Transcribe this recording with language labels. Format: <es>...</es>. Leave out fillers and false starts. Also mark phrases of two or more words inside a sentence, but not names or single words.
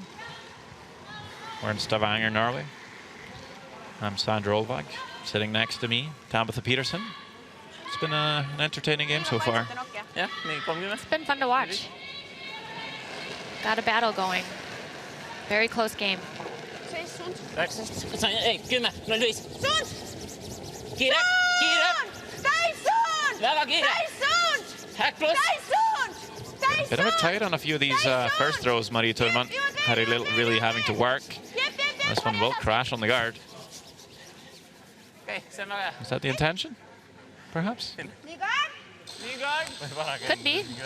<en>We're in Stavanger, Norway. I'm Sandra Olvag. Sitting next to me, Tabitha Peterson. It's been an entertaining game so far. Yeah, it's been fun to watch. Got a battle going. Very close game.</en> <et>Ei, 10, 05. Kiire, kiire! Väga kiire!</et> <en>Hack plus! Bit of a tight on a few of these first throws, Marie Thurman. Had a little, really having to work. This one will crash on the guard. Is that the intention? Perhaps? Could be.</en>